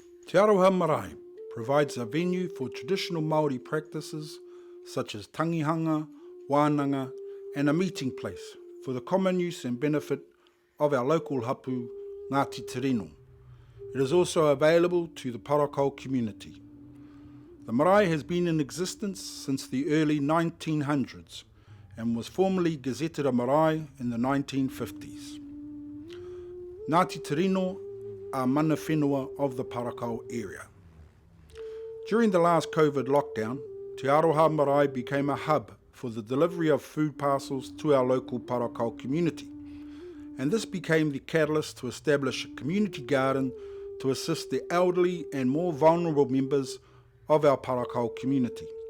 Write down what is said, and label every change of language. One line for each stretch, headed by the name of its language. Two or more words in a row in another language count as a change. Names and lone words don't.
English: Te Aroha Marae provides a venue for traditional Māori practices such as tangihanga, wānanga and a meeting place for the common use and benefit of our local hapu, Ngāti Tirino. It is also available to the Parakao community. The marae has been in existence since the early 1900s and was formally gazetted a marae in the 1950s. Ngāti Tirino are
Māori: mana whenua
English: of the Parakao area. During the last COVID lockdown, Te Aroha Marae became a hub for the delivery of food parcels to our local Parakao community, and this became the catalyst to establish a community garden to assist the elderly and more vulnerable members of our Parakao community.